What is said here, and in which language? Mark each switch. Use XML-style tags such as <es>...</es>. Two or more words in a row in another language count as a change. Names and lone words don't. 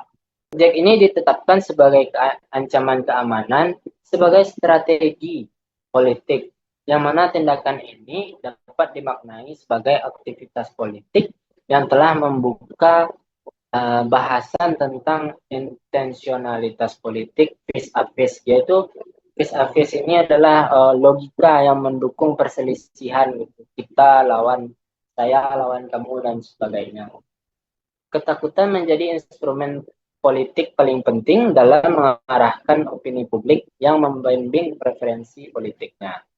<id>Proyek ini ditetapkan sebagai ancaman keamanan sebagai strategi politik, yang mana tindakan ini dapat dimaknai sebagai aktivitas politik yang telah membuka bahasan tentang intensionalitas politik</id> <fr>face a face,</fr> <id>yaitu</id> <fr>face a face</fr> <id>ini adalah logika yang mendukung perselisihan gitu. Kita lawan saya, lawan kamu, dan sebagainya. Ketakutan menjadi instrumen politik paling penting dalam mengarahkan opini publik yang membimbing preferensi politiknya.</id>